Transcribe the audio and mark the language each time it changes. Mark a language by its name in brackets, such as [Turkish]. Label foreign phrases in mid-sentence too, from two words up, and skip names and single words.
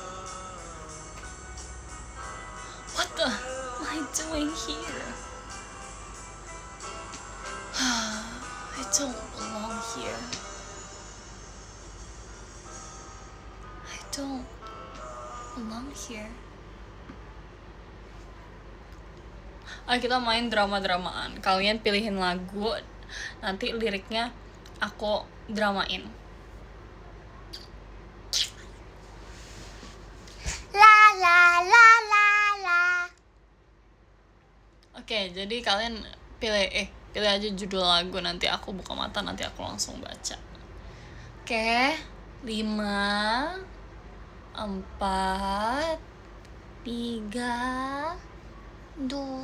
[English] What the am I doing here? I don't belong here. I don't belong here. [Indonesian] Ayo kita main drama-dramaan. Kalian pilihin lagu, nanti liriknya aku dramain. La la la la la. Oke, jadi kalian pilih aja judul lagu, nanti aku buka mata, nanti aku langsung baca. Oke, 5 4 3 2